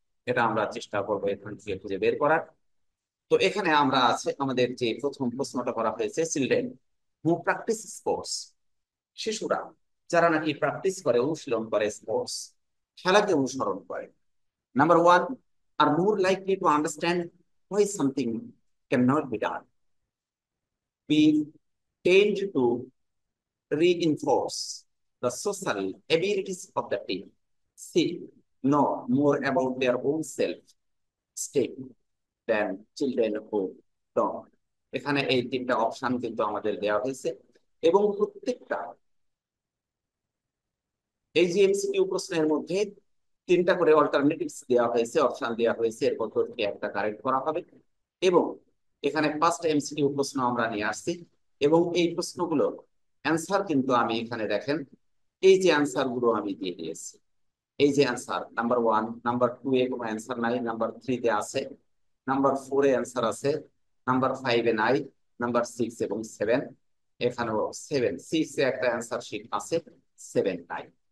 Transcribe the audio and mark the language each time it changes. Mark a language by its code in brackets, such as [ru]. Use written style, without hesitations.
[bn] এটা আমরা চেষ্টা করবো এখান থেকে খুঁজে বের করার। তো এখানে আমরা আছে, আমাদের যে প্রথম প্রশ্নটা করা হয়েছে, [en] children who practise sports, [bn] শিশুরা যারা নাকি প্র্যাকটিস করে, অনুশীলন করে স্পোর্টস, খেলাকে অনুসরণ করে। [en] Number 1 আর more likely to understand why something cannot be done. We tend to reinforce the social abilities of the team. C, know more about their own self-esteem than children who don't. [bn] এখানে এই 3টা option কিন্তু আমাদের দেওয়া হয়েছে, এবং প্রত্যেকটা এই যে এমসিকিউ প্রশ্নের মধ্যে 3টা করে অল্টারনেটিভস দেওয়া হয়েছে, অপশন দেওয়া হয়েছে, এর মধ্যে থেকে একটা কারেক্ট করা হবে। এবং এখানে 5টা এমসিকিউ প্রশ্ন আমরা নিয়ে আসছি, এবং এই প্রশ্নগুলো অ্যান্সার কিন্তু আমি এখানে দেখেন, এই যে অ্যান্সার গুলো আমি দিয়ে দিয়েছি, এই যে অ্যান্সার নাম্বার 1, নাম্বার 2 এ কোনো অ্যান্সার নাই, নাম্বার 3 তে আছে, নাম্বার 4 এ অ্যান্সার আছে, নাম্বার 5 এ নাই, নাম্বার 6 এবং 7, এখানেও 7 6 এ একটা অ্যান্সার শিট আছে, 7 নাই।